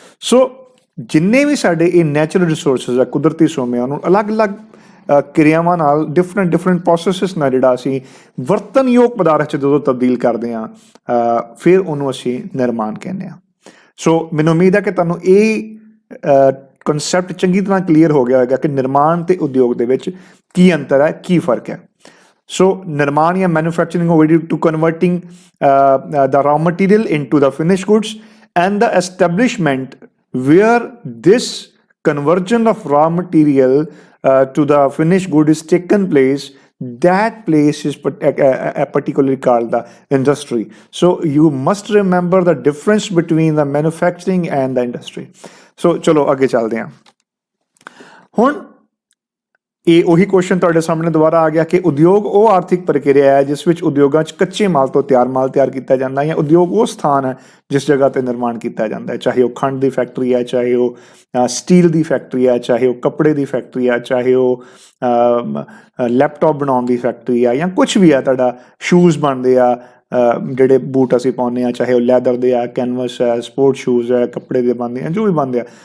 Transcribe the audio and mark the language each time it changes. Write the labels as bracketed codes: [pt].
[pa] ਸੋ ਜਿੰਨੇ ਵੀ ਸਾਡੇ ਇਹ ਨੈਚੁਰਲ ਰਿਸੋਰਸਿਸ ਆ, ਕੁਦਰਤੀ ਸੋਮੇ, ਉਹਨੂੰ ਅਲੱਗ-ਅਲੱਗ ਕਿਰਿਆਵਾਂ ਨਾਲ ਡਿਫਰੈਂਟ ਪ੍ਰੋਸੈਸਿਸ ਨਾਲ ਜਿਹੜਾ ਅਸੀਂ ਵਰਤਨਯੋਗ ਪਦਾਰਥ 'ਚ ਜਦੋਂ ਤਬਦੀਲ ਕਰਦੇ ਹਾਂ ਫਿਰ ਉਹਨੂੰ ਅਸੀਂ ਨਿਰਮਾਣ ਕਹਿੰਦੇ ਹਾਂ। ਸੋ ਮੈਨੂੰ ਉਮੀਦ ਹੈ ਕਿ ਤੁਹਾਨੂੰ ਇਹ ਕਨਸੈਪਟ ਚੰਗੀ ਤਰ੍ਹਾਂ ਕਲੀਅਰ ਹੋ ਗਿਆ ਹੋਵੇਗਾ ਕਿ ਨਿਰਮਾਣ ਤੇ ਉਦਯੋਗ ਦੇ ਵਿੱਚ ਕੀ ਅੰਤਰ ਹੈ, ਕੀ ਫਰਕ ਹੈ। ਸੋ ਨਿਰਮਾਣ ਜਾਂ ਮੈਨੂਫੈਕਚਰਿੰਗ ਹੋ ਗਈ to ਕਨਵਰਟਿੰਗ [en] the raw material into the finished goods, and the establishment where this conversion of raw material to the finished good is taken place, that place is particularly called the industry. So you must remember the difference between the manufacturing and the industry. [pa] So ਚਲੋ ਅੱਗੇ ਚੱਲਦੇ ਹਾਂ। ਹੁਣ ਇਹ ਉਹੀ question ਤੁਹਾਡੇ ਸਾਹਮਣੇ ਦੁਬਾਰਾ ਆ ਗਿਆ ਕਿ ਉਦਯੋਗ ਉਹ ਆਰਥਿਕ ਪ੍ਰਕਿਰਿਆ ਹੈ ਜਿਸ ਵਿੱਚ ਉਦਯੋਗਾਂ 'ਚ ਕੱਚੇ ਮਾਲ ਤੋਂ ਤਿਆਰ ਮਾਲ ਤਿਆਰ ਕੀਤਾ ਜਾਂਦਾ, ਜਾਂ ਉਦਯੋਗ ਉਹ ਸਥਾਨ ਹੈ ਜਿਸ ਜਗ੍ਹਾ 'ਤੇ ਨਿਰਮਾਣ ਕੀਤਾ ਜਾਂਦਾ ਹੈ, ਚਾਹੇ ਉਹ ਖੰਡ ਦੀ ਫੈਕਟਰੀ ਹੈ, ਚਾਹੇ ਉਹ ਸਟੀਲ ਦੀ ਫੈਕਟਰੀ ਹੈ, ਚਾਹੇ ਉਹ ਕੱਪੜੇ ਦੀ ਫੈਕਟਰੀ ਹੈ, ਚਾਹੇ ਉਹ ਲੈਪਟਾਪ ਬਣਾਉਣ ਦੀ ਫੈਕਟਰੀ ਹੈ, ਜਾਂ ਕੁਛ ਵੀ ਹੈ, ਤੁਹਾਡਾ ਸ਼ੂਜ਼ ਬਣਦੇ ਆ, ਜਿਹੜੇ ਬੂਟ ਅਸੀਂ ਪਾਉਂਦੇ ਹਾਂ, ਚਾਹੇ ਉਹ ਲੈਦਰ ਦੇ ਆ, ਕੈਨਵਸ ਹੈ, ਸਪੋਰਟ ਸ਼ੂਜ਼ ਹੈ, ਕੱਪੜੇ ਦੇ ਬਣਦੇ ਆ, ਜੋ ਵੀ ਬਣਦੇ ਆ।